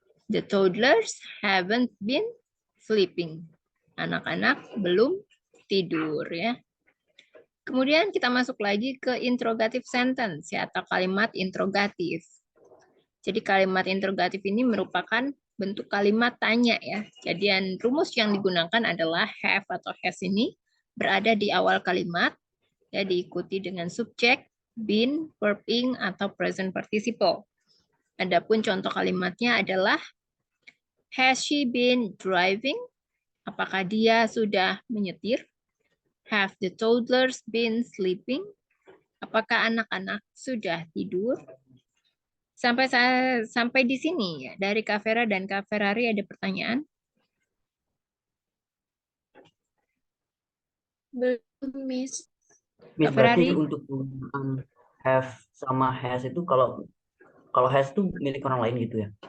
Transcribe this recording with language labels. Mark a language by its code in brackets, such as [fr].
[en] The toddlers haven't been sleeping. [id] Anak-anak belum tidur ya. Kemudian kita masuk lagi ke interrogative sentence ya, atau kalimat interrogatif. Jadi kalimat interrogatif ini merupakan bentuk kalimat tanya ya. Jadi rumus yang digunakan adalah have atau has ini berada di awal kalimat ya, diikuti dengan subjek, been, verb ing, atau present participle. Adapun contoh kalimatnya adalah [en] has she been driving? [id] Apakah dia sudah menyetir? [en] Have the toddlers been sleeping? [id] Apakah anak-anak sudah tidur? Sampai di sini ya, dari Kak Vera dan Kak Ferrari ada pertanyaan? Belum, Miss. Miss, Kak berarti Ferrari? untuk penggunaan have sama has itu kalau has itu milik orang lain gitu ya?